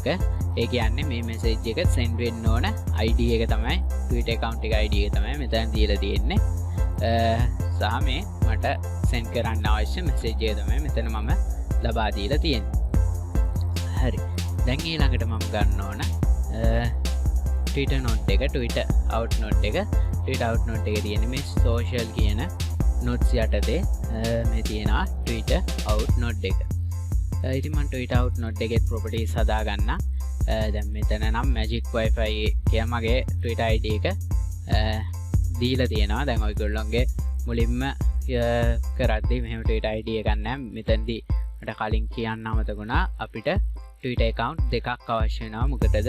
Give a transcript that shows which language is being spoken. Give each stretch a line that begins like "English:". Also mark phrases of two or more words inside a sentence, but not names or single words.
Sinhala: ඒ කියන්නේ මේ message එක send වෙන්න ඕන ID එක තමයි Twitter account එක ID එක තමයි මෙතන දීලා තියෙන්නේ. සහ මේ මට send කරන්න අවශ්‍ය message එක තමයි මෙතන මම ලබා දීලා තියෙන්නේ. හරි, දැන් ඊළඟට මම ගන්න ඕන Twitter node එක Twitter out node එක. Twitter out node එකේ තියෙන මේ social කියන nodes යටතේ මේ තියෙනවා Twitter out node එක. ඉතින් මම Twitter out node එකේ properties හදා ගන්න. දැන් මෙතන නම් magic wifi කිය මගේ Twitter ID එක දීලා තියෙනවා. දැන් ඔයගොල්ලෝගේ මුලින්ම කරද්දී මෙහෙම Twitter ID එකක් නැහැ. මෙතනදී මට කලින් කියන්න අමතකුණා අපිට Twitter account දෙකක් අවශ්‍ය වෙනවා. මොකටද?